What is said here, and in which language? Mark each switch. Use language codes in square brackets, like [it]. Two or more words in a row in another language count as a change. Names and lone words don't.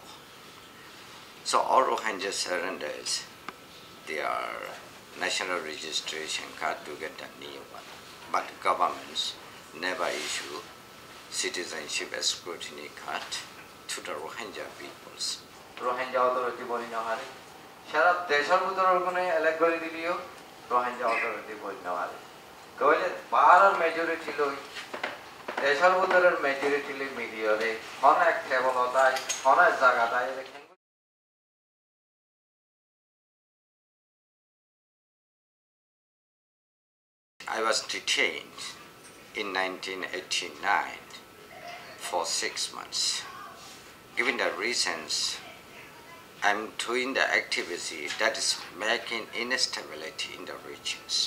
[en] So all Rohingya surrenders their national registration card to get a new one. But governments never issue citizenship scrutiny card to the Rohingya peoples. [rhg] Rohingya authority boli na hare. Shara deshar butor kone elect kori diliyo Rohingya authority boli na hare. Koile barar majority loi deshar butor majority le media re hona ek table hota hai hona jaga ta election. [en] I was detained in 1989 for 6 months. Given the reasons, I'm doing the activity that is making instability in the regions.